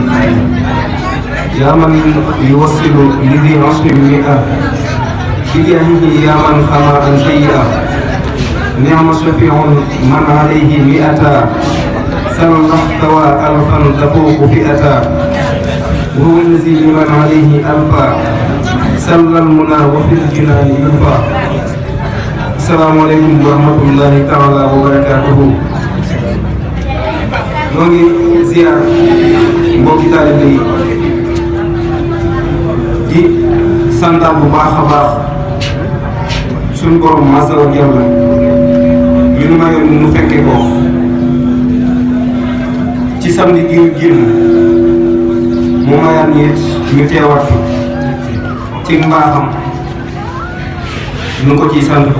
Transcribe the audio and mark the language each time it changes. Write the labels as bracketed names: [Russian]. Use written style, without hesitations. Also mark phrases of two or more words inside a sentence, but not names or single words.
[Arabic] يا من يوصل لذي عشر مئة بجاهه يا من خما عن سيئة نعم شفيع من عليه مئة سل احتوى ألفا تفوق فئة وهو الذي لمن عليه ألفا سل المنى وفي الجنان يلفى. السلام عليكم ورحمة الله تعالى وبركاته. [Wolof] نوغي زيار mbokki taalibe yi di santaat bu baax a baax suñu borom [Arabic] عز وجل [Wolof] li nu mayoon nu fekke ko ci samedi gi génn mu mayaat ñi ñu teewaat fi ci mbaaxam nu ko ciy sant bu